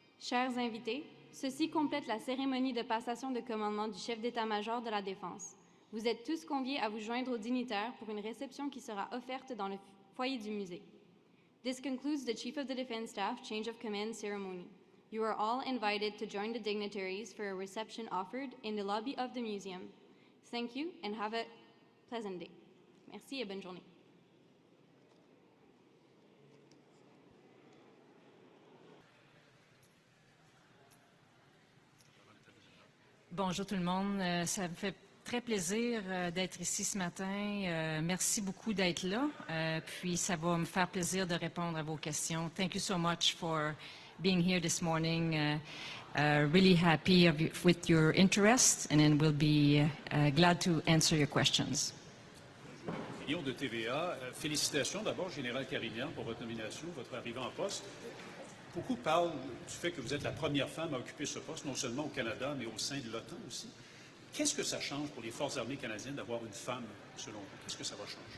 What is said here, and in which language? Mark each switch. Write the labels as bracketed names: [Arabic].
[French] Chers invités, ceci complète la cérémonie de passation de commandement du chef d'état-major de la Défense. Vous êtes tous conviés à vous joindre aux dignitaires pour une réception qui sera offerte dans le foyer du musée. [English] This concludes the Chief of the Defense Staff Change of Command ceremony. You are all invited to join the dignitaries for a reception offered in the lobby of the museum. Thank you and have a pleasant day. [French] Merci et bonne journée. Bonjour tout le monde. Ça me fait très plaisir d'être ici ce matin. Merci beaucoup d'être là. Puis ça va me faire plaisir de répondre à vos questions. [English] Thank you so much for being here this morning. Really happy with your interest, and then we'll be glad to answer your questions. [French] Millions de TVA. Félicitations d'abord, Général Carignan, pour votre nomination, votre arrivée en poste. Beaucoup parlent du fait que vous êtes la première femme à occuper ce poste, non seulement au Canada, mais au sein de l'OTAN aussi. Qu'est-ce que ça change pour les Forces armées canadiennes d'avoir une femme, selon vous? Qu'est-ce que ça va changer?